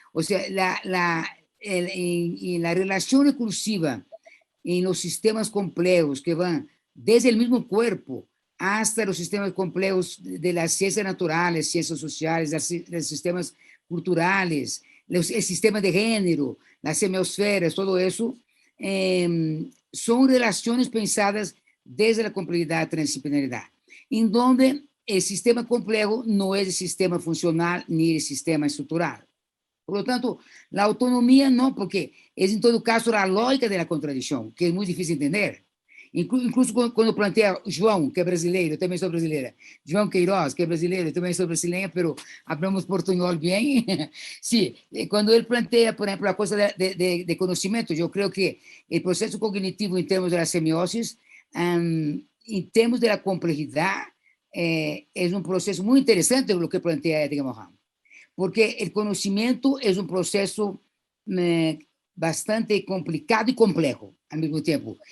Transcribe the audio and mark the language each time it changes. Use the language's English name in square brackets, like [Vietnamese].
[Spanish] O sea, en la relación recursiva en los sistemas complejos que van desde el mismo cuerpo hasta los sistemas complejos de las ciencias naturales, ciencias sociales, los sistemas culturales, el sistema de género, las semiosferas, todo eso, son relaciones pensadas desde la complejidad y transdisciplinaridad, en donde el sistema complejo no es el sistema funcional ni el sistema estructural. Por lo tanto, la autonomía no, porque es en todo caso la lógica de la contradicción, que es muy difícil entender. Incluso cuando plantea [Portuguese] João, que é brasileiro, eu também sou brasileira, João Queiroz, que é brasileiro, eu também sou brasileira, [Spanish] pero hablamos portuñol bien. Sí, cuando él plantea, por ejemplo, la cosa de conocimiento, yo creo que el proceso cognitivo en términos de la semiosis, en términos de la complejidad, es un proceso muy interesante lo que plantea Edgar Morin, porque el conocimiento es un proceso bastante complicado y complejo al mismo tiempo.